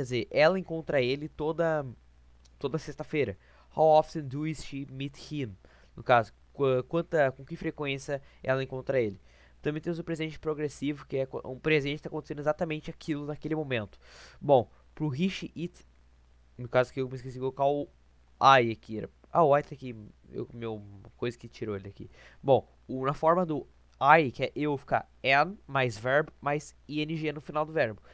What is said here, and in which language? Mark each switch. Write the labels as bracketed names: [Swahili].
[Portuguese] Ela encontra ele toda sexta-feira. [English] How often do she meet him? [Portuguese] No caso, com que frequência ela encontra ele? Também temos o presente progressivo, que é um presente que está acontecendo exatamente aquilo naquele momento. Bom, pro he, she, it, no caso que eu me esqueci de colocar o I aqui. O I tá aqui, meu coisa que tirou ele aqui. Bom, na forma do I, que é eu, ficar am mais verbo mais ing no final do verbo.